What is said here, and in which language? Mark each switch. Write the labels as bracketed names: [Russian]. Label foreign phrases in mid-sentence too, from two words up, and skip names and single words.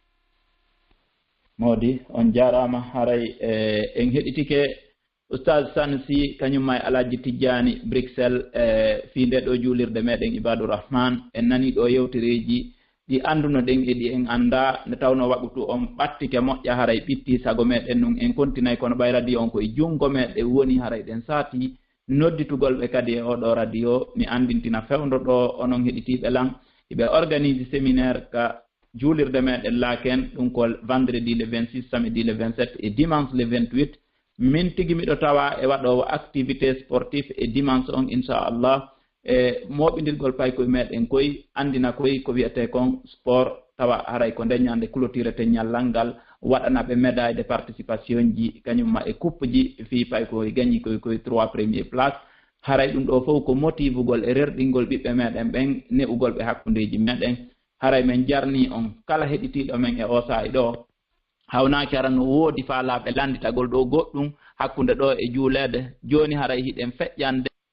[Fula] modi on jarama haray en heɗitike oustad Sanusi kañumma e Alaji Tidjani Bruxelles fi nde ɗo juulirde meɗen Ibadou Rahman en nani ɗo yewtereji ɗi andunoɗen e ɗi en anda nde tawno waɓutu on ɓattike moƴƴa haray ɓitti sago meɗen nun en continay kono ɓay radio on koye jungo meɗe woni haray ɗen saati nodditugol ɓe kadi e oɗo radio mi andintina fewdo ɗo onon heɗitiɓe lan ɓe [French] organise séminaire [Fula] ka juulirde meɗen laaken ɗum ko vendredi [French] le 26 samedi le 27 et dimanche le 28 [Fula] min tigi miɗo tawa e waɗowo [French] activité sportif [Fula] e dimanche on inchallah e moɓidirgol pay koye meɗen koye andina koye ko wiyete kon sport tawa haray ko ndeññande clôturete ñallal ngal waɗanaɓe [French] médaille de participation [Fula] ji kañumma e coupe ji fi pay koye gagni koye 3 [French] premier place [Fula] haray ɗum ɗo fof ko motivugol e rerɗingol ɓiɓɓe meɗen ɓen ne'ugol ɓe hakkundeji meɗen haray men jarni on kala heɗitiɗo men e o sa'i ɗo hawnaki ara no woodi faalaɓe landitagol ɗo goɗɗum hakkunde ɗo e juulede joni haray hiɗen feƴƴande